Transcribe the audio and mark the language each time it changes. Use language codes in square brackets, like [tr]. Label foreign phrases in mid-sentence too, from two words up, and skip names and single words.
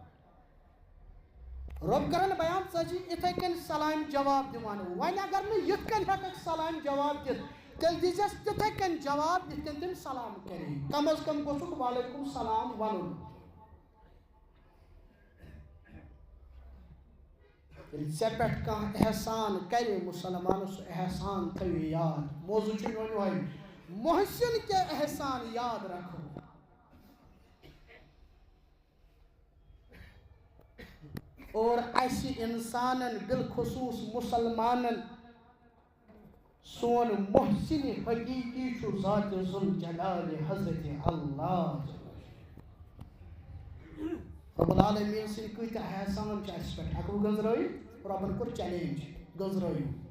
[ks] رب کرن بیان سجی اتھے کن سلام جواب دیوان وین اگر میں یت کن ہیکک سلام جواب دت تیل دیزیس تتھے کن جواب دت کن تم سلام کریں کم از کم گوسک [ar] وعلیکم السلام [ks] ونن ژے پٮ۪ٹھ کانٛہہ احسان کرِ مسلمانس احسان تھٲیِو یاد موضوع چھُ میون یِہوٚے [ur] محسن کے احسان یاد رکھو [ks] اور ایسی انسانن بالخصوص مسلمانن سون محسن حقیقی چھُ ذات ذوالجلال حضرت اللہ [ar] رب العالمین [ks] سٕنٛدۍ کۭتیاہ احسان چھِ اَسہِ پٮ۪ٹھ ہٮ۪کو گٔنٛزرٲوِتھ رۄبن کوٚر چیلینج گٔنٛزرٲیِو